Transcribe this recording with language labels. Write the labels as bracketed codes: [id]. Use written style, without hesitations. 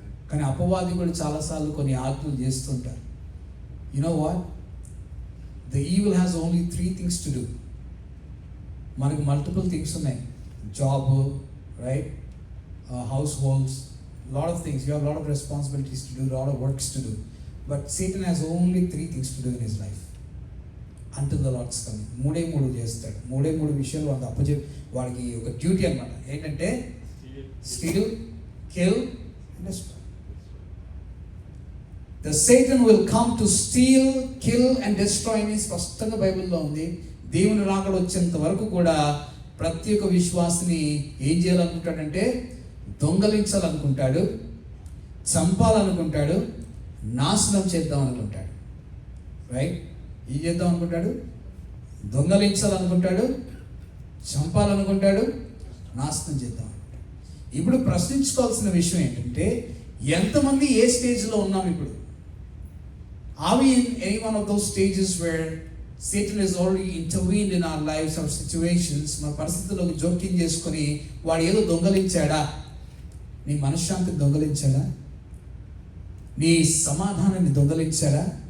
[te] కానీ అపవాది కూడా చాలాసార్లు కొన్ని ఆజ్ఞలు చేస్తుంటారు. [en] You know what, the evil has only 3 things to do. మనకు multiple things ఉన్నాయి. Job, right, households, lot of things. You have lot of responsibilities to do, lot of works to do. But Satan has only 3 things to do in his life until the Lord's coming. [te] 3 చేస్తాడు. 3 విషయాలు వాడికి వాడికి ఒక duty అన్నమాట. [en] ఏంటంటే steal, kill and destroy. The Satan will come to steal, kill and destroy [te] అని స్పష్టంగా బైబిల్లో ఉంది. దేవుని రాకడ వచ్చేంత వరకు కూడా ప్రతి ఒక్క విశ్వాసిని ఏం చేయాలనుకుంటాడంటే దొంగలించాలనుకుంటాడు, చంపాలనుకుంటాడు, నాశనం చేద్దాం అనుకుంటాడు. రైట్? ఏం చేద్దాం అనుకుంటాడు? దొంగలించాలనుకుంటాడు, చంపాలనుకుంటాడు, నాశనం చేద్దాం అనుకుంటాడు. ఇప్పుడు ప్రశ్నించుకోవాల్సిన విషయం ఏంటంటే, ఎంతమంది ఏ స్టేజ్లో ఉన్నాం ఇప్పుడు? [en] Are we in any one of those stages where Satan has already intervened in our lives or situations? [te] మన పరిస్థితుల్లోకి జోక్యం చేసుకొని వాడు ఏదో దొంగలించాడా? నీ మనశ్శాంతిని దొంగలించాడా? నీ సమాధానాన్ని దొంగలించాడా?